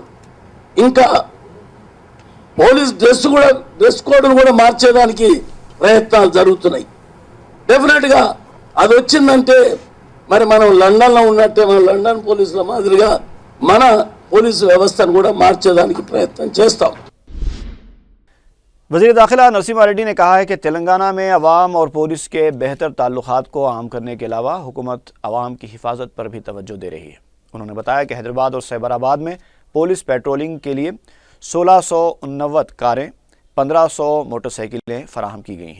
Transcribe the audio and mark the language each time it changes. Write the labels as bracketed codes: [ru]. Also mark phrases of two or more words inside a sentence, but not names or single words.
[te] ఇంకా [en] police dress code [te] కూడా మార్చేదానికి ప్రయత్నాలు జరుగుతున్నాయి। డెఫినెట్గా అది వచ్చిందంటే మరి మనం లండన్లో ఉన్నట్టే మన లండన్ పోలీసుల మాదిరిగా మన పోలీసు వ్యవస్థను కూడా మార్చేదానికి ప్రయత్నం చేస్తాం۔ [ur] وزیر داخلہ نرسمہا ریڈی نے کہا ہے کہ تلنگانہ میں عوام اور پولیس کے بہتر تعلقات کو عام کرنے کے علاوہ حکومت عوام کی حفاظت پر بھی توجہ دے رہی ہے۔ انہوں نے بتایا کہ حیدرآباد اور سیبر آباد میں [en] police patrolling [ur] کے لیے 1689 کاریں، 1500 [en] motorcycles [ur] فراہم کی گئی ہیں۔